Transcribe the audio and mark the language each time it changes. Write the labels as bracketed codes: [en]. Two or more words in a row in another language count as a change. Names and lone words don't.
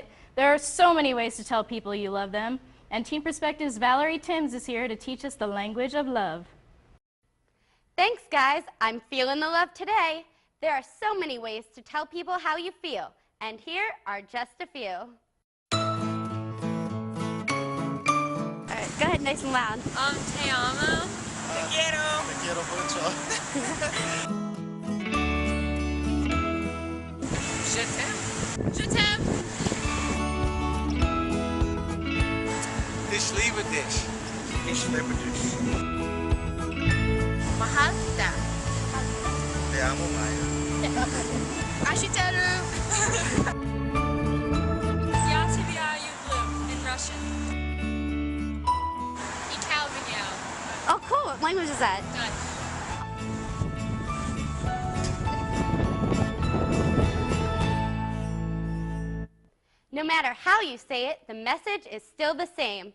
[en] There are so many ways to tell people you love them, and Teen Perspective's Valarie Timms is here to teach us the language of love. Thanks, guys. I'm feeling the love today. There are so many ways to tell people how you feel, and here are just a few. All right, go ahead, nice and loud. [es] Te amo. Te quiero. Te quiero mucho. [fr] Je t'aime. Je t'aime. [de] Ich liebe dich. Ich liebe dich. [tl] Mahal kita. [es] Te amo, Maya. [ru] Ashitaru. Я тебя люблю [en] in Russian. Oh, cool. What language is that? No matter how you say it, the message is still the same.